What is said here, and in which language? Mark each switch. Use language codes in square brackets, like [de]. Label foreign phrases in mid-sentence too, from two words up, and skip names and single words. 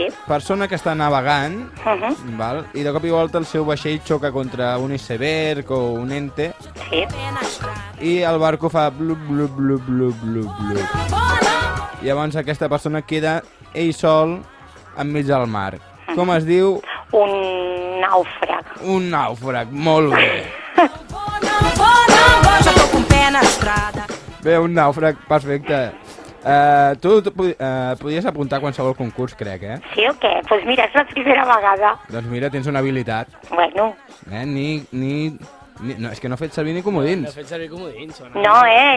[ca] persona que està navegant, val? I de cop i volta el seu vaixell xoca contra un iceberg o un ente Sí. i el barco fa blup, blup, blup, blup, blup, blup. Llavors aquesta persona queda ell sol enmig del mar. Com es diu? Un nàufrag. Un nàufrag, molt bé. [pt] Já tô com o pé na estrada. [ca] Bé, un nàufrag, perfecte. Tu podies apuntar a qualsevol concurs, crec, Sí o què? Doncs mira, és la primera vegada. Doncs mira, tens una habilitat. Bueno, No, és que no he fet servir ni comodins. No he fet servir comodins. no, Molt bé,